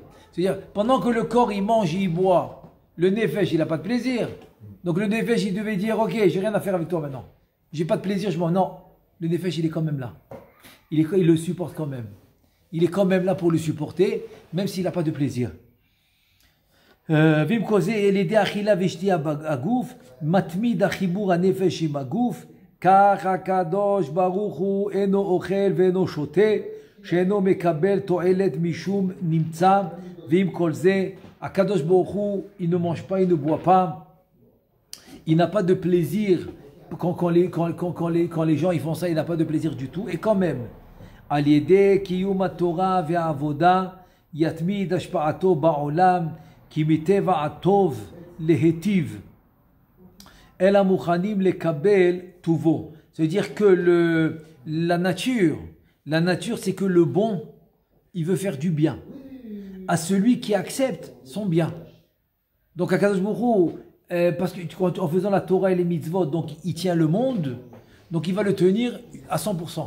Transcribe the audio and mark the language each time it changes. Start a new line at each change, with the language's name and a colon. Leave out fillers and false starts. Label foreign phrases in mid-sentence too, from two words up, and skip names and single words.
French: C'est-à-dire pendant que le corps il mange et il boit, le nefesh il n'a pas de plaisir. Donc le nefesh il devait dire ok j'ai rien à faire avec toi maintenant, j'ai pas de plaisir je m'en non. Le nefesh il est quand même là, il le supporte quand même. Il est quand même là pour le supporter, même s'il n'a pas de plaisir.
Hebrew: ואם כל זה על ידי אכילה ושתייה בגוף, מתמיד החיבור הנפש עם הגוף, כך הקדוש ברוך הוא אינו אוכל ואינו שותה, שאינו מקבל תועלת משום נמצא, ועם כל זה, הקדוש ברוך הוא,
French: il ne mange pas, il ne boit pas, il n'a pas de plaisir, quand les gens ils font ça, il n'a pas de plaisir du tout, et quand même,
Hebrew: על ידי קיום התורה והעבודה, יתמיד השפעתו בעולם, כי מטבע הטוב להיטיב, אלא מוכנים לקבל טובו.
French: C'est-à-dire que la nature c'est que le bon, il veut faire du bien à celui qui accepte son bien. Donc
Hebrew: הקדוש ברוך הוא,
French: parce que en faisant la Torah et les mitzvot, donc il tient le monde, donc il va le tenir à 100%.